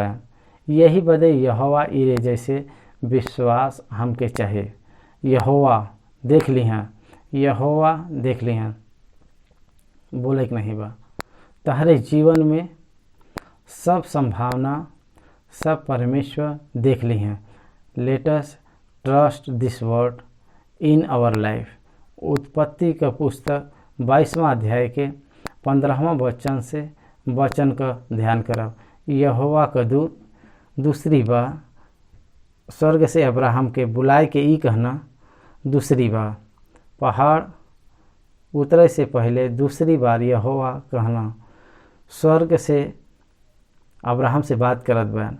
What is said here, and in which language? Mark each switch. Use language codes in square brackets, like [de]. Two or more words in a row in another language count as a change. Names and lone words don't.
[bho] यही बदे यहोवा इरे जैसे विश्वास हमके चाहे। यहोवा देख ली हैं, यहोवा देख ली हैं, बोले कि नहीं बा। तहरे जीवन में सब संभावना सब परमेश्वर देख ली हैं। [en] Let us trust this word in our life. [bho] उत्पत्ति का पुस्तक 22वां अध्याय के 15वां वचन से वचन का ध्यान करब। यहोवा का दूत दूसरी बार स्वर्ग से अब्राहम के बुलाए के ई कहना, दूसरी बार पहाड़ उतरे से पहले दूसरी बार यहोवा कहना स्वर्ग से अब्राहम से बात करत बयान।